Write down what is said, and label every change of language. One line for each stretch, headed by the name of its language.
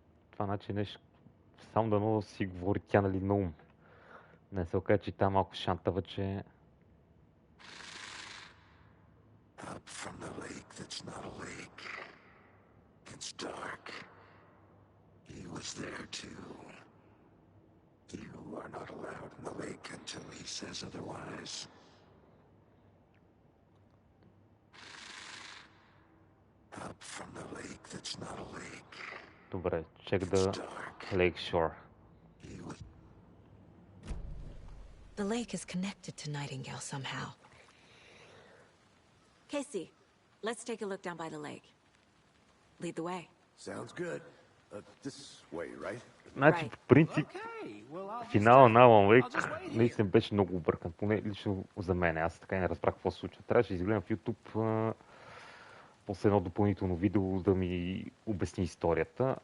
Bulgarian: Това значи нещо, само да много си говори тя, нали, на ум. Не се окаже, че там малко шантава, че...
English: Up from the lake that's not a lake. It's dark. He was there too. You are not allowed in the lake until he says otherwise. Up from the lake that's not a lake.
Bulgarian: Добре,
English: check the lake shore. The lake is connected to Nightingale somehow. Casey, let's take a look down by the lake. Lead the way. Sounds good. This way, right?
Bulgarian: Значи, по принцип, финала на Алан Уейк наистина беше много объркан, поне лично за мен. Аз така и не разбрах какво се случва. Трябваше да изгледам в YouTube после едно допълнително видео да ми обясни историята.